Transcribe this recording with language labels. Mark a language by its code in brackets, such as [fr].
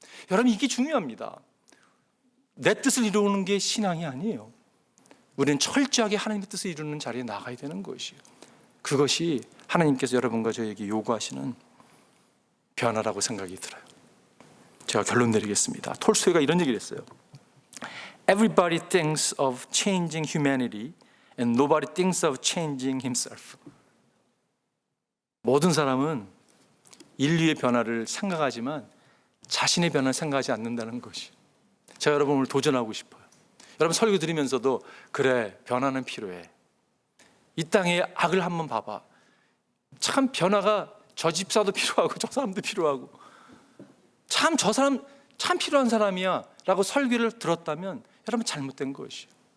[ko] 여러분 이게 중요합니다. 내 뜻을 이루는 게 신앙이 아니에요. 우리는 철저하게 하나님의 뜻을 이루는 자리에 나가야 되는 것이에요. 그것이 하나님께서 여러분과 저에게 요구하시는 변화라고 생각이 들어요. 제가 결론 내리겠습니다. 톨스토이가 이런 얘기를 했어요. [en] Everybody thinks of changing humanity and nobody thinks of changing himself. [ko] 모든 사람은 인류의 변화를 생각하지만 자신의 변화를 생각하지 않는다는 것이. 제가 여러분 오늘 도전하고 싶어요. 여러분 설교 들으면서도 그래 변화는 필요해. 이 땅에 악을 한번 봐봐. 참 변화가 저 집사도 필요하고 저 사람도 필요하고 참 저 사람 참 필요한 사람이야 라고 설교를 들었다면 여러분 잘못된 것이에요.